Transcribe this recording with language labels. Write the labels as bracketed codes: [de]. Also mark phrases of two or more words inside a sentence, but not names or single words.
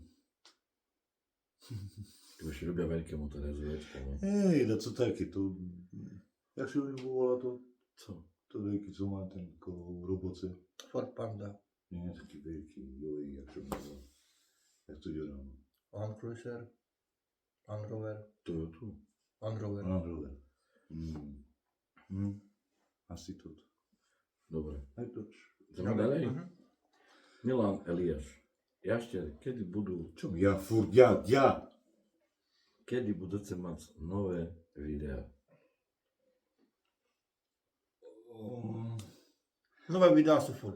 [sk] Ty už ľubia veľké motory, zviečka, ne? Hej, da co také, to... Jak sa mi volá to? Co? To veľký, co má ten kolo roboce. Ford Panda. Nie, taký veľký, joj, jak sa mi volá. Jak to ide ráno? Land Cruiser. Land Rover. Toyota. Land Rover. Land Rover. Asi toto. Dobre. Aj to. Ideme ďalej. Mhm. Milan Eliáš. Jašter, kedy Ja furt, ja. kedy budete mať nové videá? Nové videá sú furt.